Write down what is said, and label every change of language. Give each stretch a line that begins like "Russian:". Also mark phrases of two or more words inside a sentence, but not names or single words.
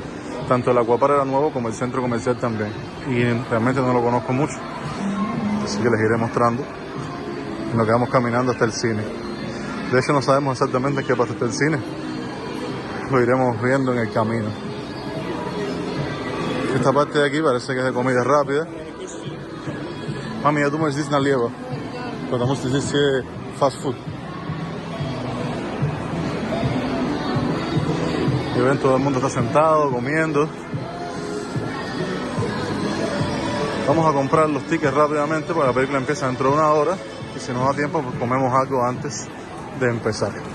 Spanish: Tanto el Aquapark era nuevo como el centro comercial también. Y realmente no lo conozco mucho, así que les iré mostrando en lo que vamos caminando hasta el cine. De hecho no sabemos exactamente qué pasa hasta el cine, lo iremos viendo en el camino. Esta parte de aquí parece que es de comida rápida. Mami,
Russian: я думаю, здесь налево, потому что здесь
English: fast food.
Spanish: Y ven, todo el mundo está sentado, comiendo. Vamos a comprar los tickets rápidamente porque la película empieza dentro de 1 hora. Y si nos da tiempo, pues comemos algo antes de empezar.